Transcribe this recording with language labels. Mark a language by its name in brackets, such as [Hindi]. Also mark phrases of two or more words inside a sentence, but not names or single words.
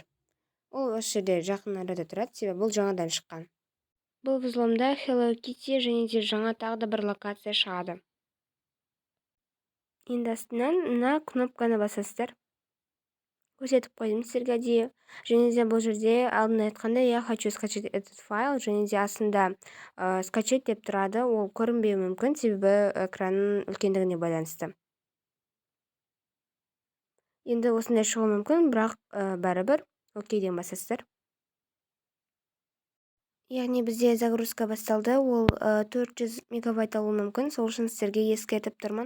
[Kazakh] Ол осы жерде жақын арада тұрады, себебі бұл жаңадан шыққан. Бұл взломда Hello Kitty және де жаңа тағы да бір локация шығады. Енді астынан мына кнопканы басасыздар. Көрсетіп қойдым сіздерге әдейі. Және де бұл жерде алдында айтқандай, [Russian] я хочу скачать этот файл, [Kazakh] және де астында скачать деп тұрады. Ол көрінбеуі мүмкін, себебі экранның үлкендігіне байланысты. Енді осындай шығуы мүмкін, бірақ бәрібір окейден басасыздар. Яғни бізде загрузка басталды, ол 400 мегабайт алуы мүмкін, сол үшін сіздерге ескертіп тұрмын.